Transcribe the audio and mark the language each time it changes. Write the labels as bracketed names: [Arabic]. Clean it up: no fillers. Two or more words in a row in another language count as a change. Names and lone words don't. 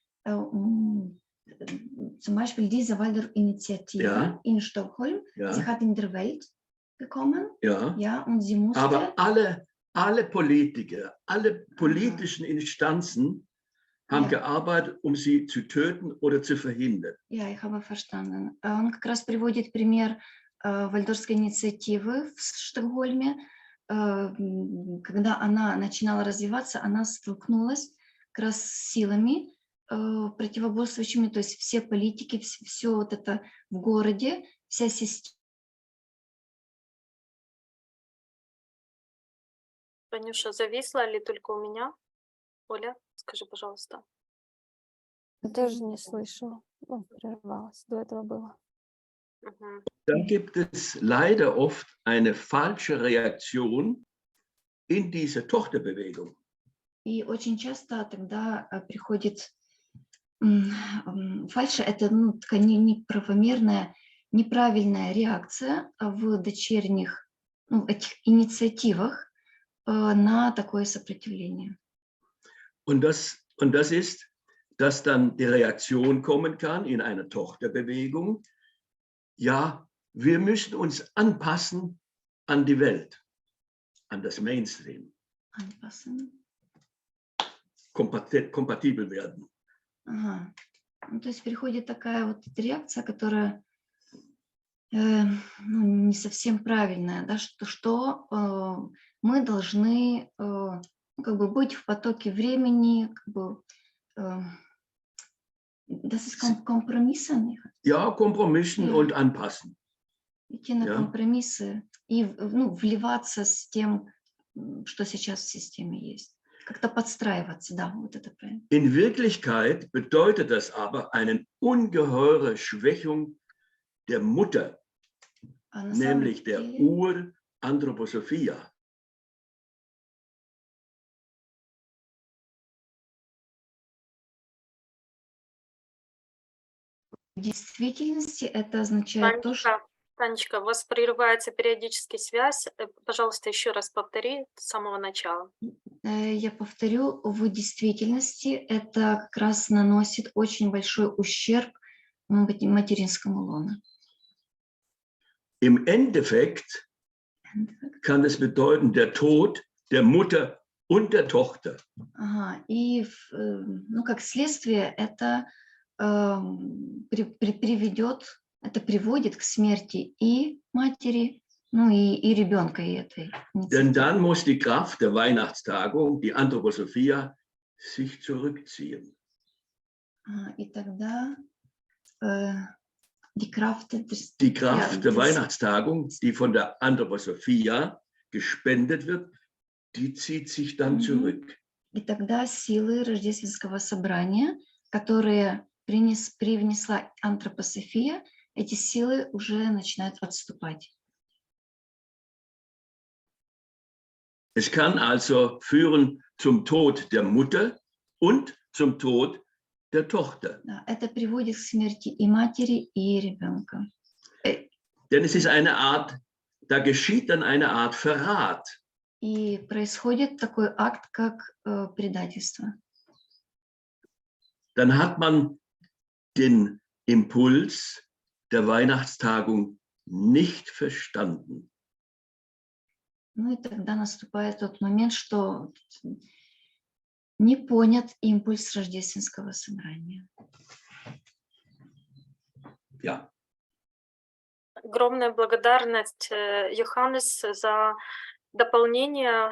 [German] Zum Beispiel diese Waldorf-Initiative in Stockholm, sie hat in der Welt gekommen, und sie musste... Aber alle Politiker, alle politischen Instanzen haben gearbeitet, um sie zu töten oder zu verhindern. Ja, ich habe verstanden. [Russian] Он как раз приводит пример Вальдорфской инициативы в Стокгольме. Когда она начинала развиваться, она столкнулась как раз с силами противоборствующими, то есть все политики, все вот это в городе, вся система. Танюша, зависла ли только у меня? Оля, скажи, пожалуйста. Даже не слышала. Прервалась. До этого было. [German] Dann gibt es leider oft eine falsche Reaktion in dieser Tochterbewegung. [Russian] И очень часто тогда приходит фальшь, это такая неправомерная, неправильная реакция в дочерних этих инициативах на такое сопротивление. [German] Und das ist, dass dann die Reaktion kommen kann in einer Tochterbewegung. Ja, wir müssen uns anpassen an die Welt, an das Mainstream. Anpassen. Kompatibel werden. [Russian] Ага. То есть приходит такая вот реакция, которая не совсем правильная, да, что мы должны быть в потоке времени, [German] das ist Kompromissen. Ja, Kompromissen und anpassen. [Russian] Идти на компромиссы и вливаться с тем, что сейчас в системе есть. Как-то подстраиваться, да, вот это правильно. [German] In Wirklichkeit bedeutet das aber eine ungeheure Schwächung der Mutter, nämlich der Uranthroposophia. [Russian] В действительности это означает то, что... Танечка, у вас прерывается периодически связь. Пожалуйста, еще раз повтори с самого начала. Я повторю, в действительности это как раз наносит очень большой ущерб материнскому лону. [German] Im Endeffekt kann es bedeuten, der Tod der Mutter und der Tochter. [Russian] Ага, и ну, как следствие это приводит к смерти и матери, ну и ребенка и этой. [German] Denn dann muss die Kraft der Weihnachtstagung, die Anthroposophia, sich zurückziehen. [Russian] И тогда [German] die Kraft der Weihnachtstagung, die von der Anthroposophia gespendet wird, die zieht sich dann zurück. [Russian] И тогда силы рождественского собрания, которые привнесла антропософия, эти силы уже начинают отступать. [German] Es kann also führen zum Tod der Mutter und zum Tod der Tochter. [Russian] Это приводит к смерти и матери, и ребенка. [German] Denn es ist eine Art, da geschieht dann eine Art Verrat. [Russian] И происходит такой акт, как предательство. [German] Dann hat man den Impuls der Weihnachtstagung nicht verstanden. [Russian] Ну и тогда наступает тот момент, что не понят импульс рождественского собрания. [German] Ja. [Russian] Огромная благодарность, Йоханнес, за дополнение.